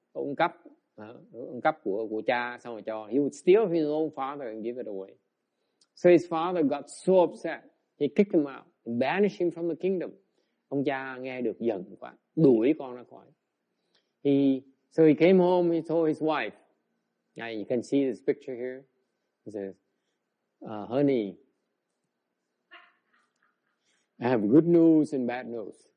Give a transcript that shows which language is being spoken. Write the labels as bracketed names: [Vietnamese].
[Vietnamese] Ông cấp của cha xong rồi cho. [English] He would steal his own father and give it away. So his father got so upset. He kicked him out. Banish him from the kingdom. [Vietnamese] Ông cha nghe được giận quá, đuổi con ra khỏi. [English] So he came home, he told his wife. You can see this picture here. He says, honey, I have good news and bad news.